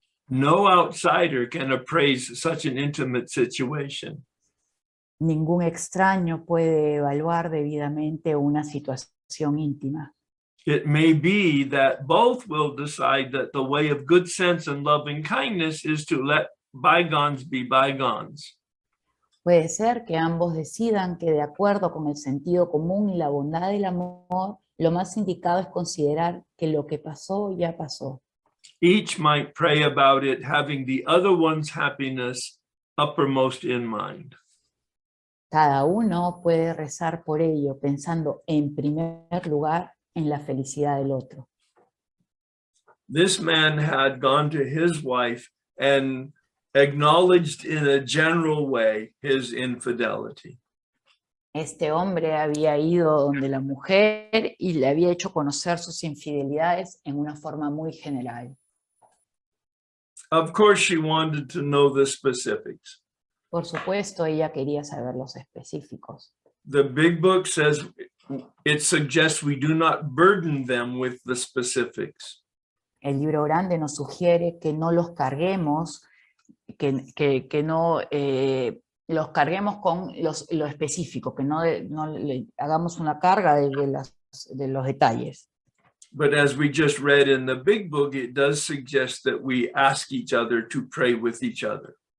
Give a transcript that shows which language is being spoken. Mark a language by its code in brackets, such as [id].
[en] No outsider can appraise such an intimate situation. [es] Ningún extraño puede evaluar debidamente una situación íntima. [en] It may be that both will decide that the way of good sense and loving kindness is to let bygones be bygones. [es] Puede ser que ambos decidan que de acuerdo con el sentido común y la bondad del amor, lo más indicado es considerar que lo que pasó ya pasó. [en] Each might pray about it having the other one's happiness uppermost in mind. [es] Cada uno puede rezar por ello, pensando en primer lugar en la felicidad del otro. [en] This man had gone to his wife and acknowledged in a general way his infidelity. [es] Este hombre había ido donde la mujer y le había hecho conocer sus infidelidades en una forma muy general. [en] Of course, she wanted to know the specifics. [es] Por supuesto, ella quería saber los específicos. [en] The big book says it suggests we do not burden them with the specifics. [es] El libro grande nos sugiere que no los carguemos, que no los carguemos con lo específico, que no le hagamos una carga de los detalles. [en] But as we just read in the big book, it does suggest that we ask each other to pray with each other.